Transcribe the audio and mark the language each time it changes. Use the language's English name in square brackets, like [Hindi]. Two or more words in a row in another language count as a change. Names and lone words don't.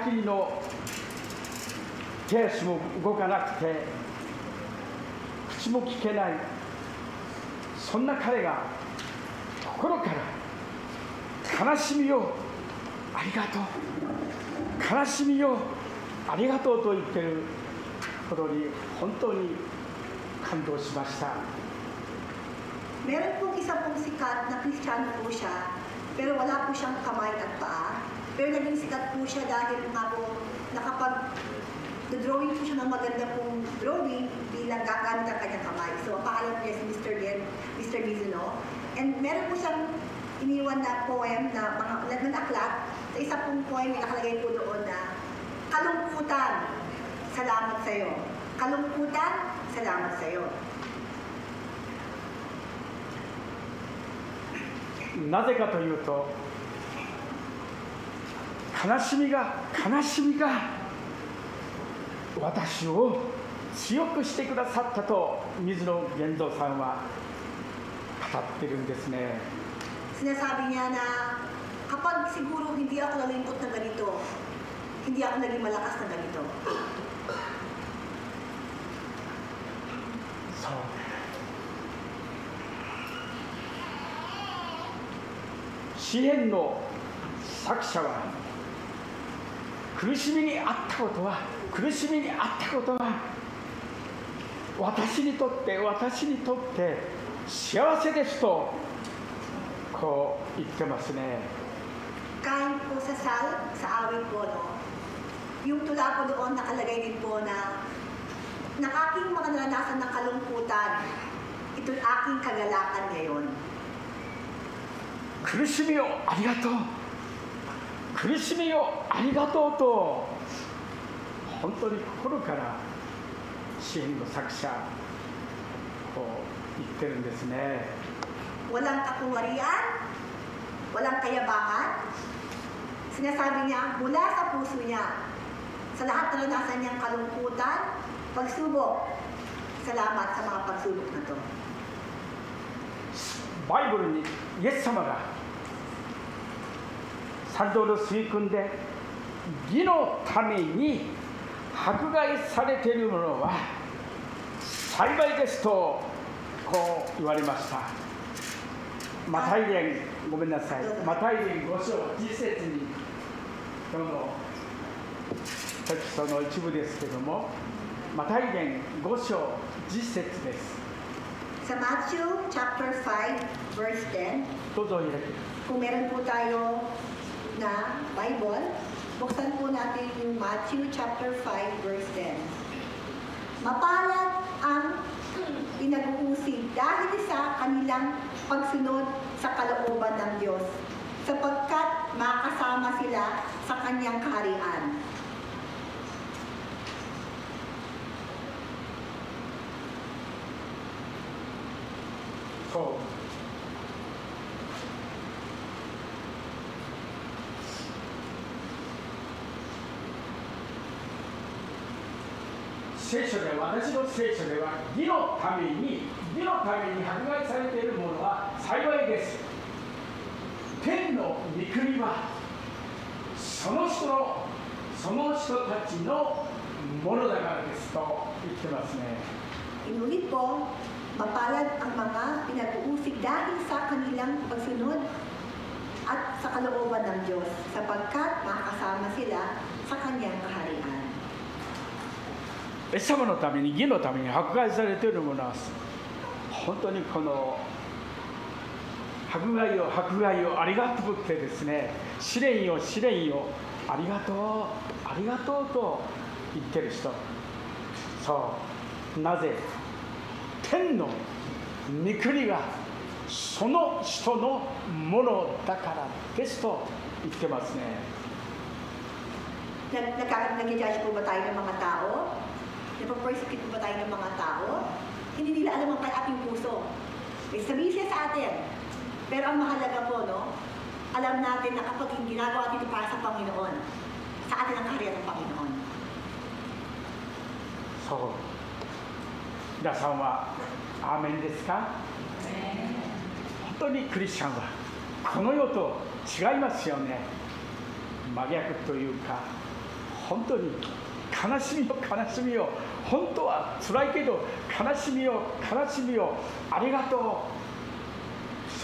[Japanese] きりの手足も動かなくて口も聞けない、そんな彼が心から悲しみをありがとう、悲しみをありがとうと言っていることに本当に感動しました。 [Filipino] Meron pong isa pong sikat na Kristiyano po siya, pero wala po siyang kamay at paa. Pero naging sikat po siya dahil nga po nakapag-drawing po siya ng maganda pong drawing bilang gagamit ang kanyang kamay. So, ang pangalan niya si Mr. Mizuno. And meron po siyang iniwan na poem na mga aklat. Sa isa pong poem, may nakalagay po doon na kalungkutan, salamat sa'yo. Kalungkutan, salamat sa'yo. [Japanese] なぜかというと、 悲しみが私を強くしてくださったと水野源三さんは語ってるんですね。 [Filipino] Sinasabi niya na kapag siguro hindi ako nalingkot na ganito, hindi ako naging malakas na ganito. [Japanese] そう詩篇の作者は苦しみにあったことは私にとって幸せですとこう言ってますね。 [Filipino] Kahit po sa awit po, no, yung tula po doon nakalagay din po na aking mga naranasan ng kalungkutan, ito'y aking kagalakan ngayon. [Japanese] 苦しみをありがとうと本当に心から詩篇の作者こう言ってるんですね。 [Filipino] Walang kakunwarian, walang kayabangan. Sinasabi niya mula sa puso niya, sa lahat na naranasan niyang kalungkutan, pagsubok, salamat sa mga pagsubok na to. [Japanese] バイブルにイエス様が三道の水訓で義のために迫害されている者は幸いですとこう言われました。マタイ伝ごめんなさい、マタイ伝5章10節に今日のテキストの一部ですけども、マタイ伝5章10節です。 [Filipino] Sa Matthew [English] chapter 5 verse 10, [Japanese] どうぞお開き。 [Filipino] kung meron po tayo na Bible, buksan po natin yung Matthew [English] chapter 5 verse 10. [Filipino] Mapalad ang pinag-uusig dahil sa kanilang pagsunod sa kalooban ng Diyos, sapagkat makasama sila sa kanyang kaharian. So, [Japanese] 聖書で私の聖書では義のために迫害されているものは幸いです。天の御国はその人たちのものだからですと言ってますね。 [Filipino] Inulit po, mapalad ang mga pinag-uusig dahil sa kanilang pagsunod at sa kalooban ng Diyos, sapagkat makakasama sila sa kanyang kaharian. [Japanese] イエス様のために義のために迫害されているものは本当にこの迫害をありがとうってですね、試練をありがとうと言ってる人、そうなぜ天の御国がその人のものだからですと言ってますね。 [Filipino] Nag-judge po ba tayo ng mga tao? Napapersecute po ba tayo ng mga tao? Hindi nila alam ang ating puso. May sabihin siya sa atin. Pero ang mahalaga po, no? Alam natin na kapag ginagawa dito para sa Panginoon, sa atin ang kaharian ng Panginoon. [Japanese] そう皆さんはアーメンですか？本当にクリスチャンはこの世と違いますよね。真逆というか本当に悲しみを本当は辛いけど悲しみをありがとう。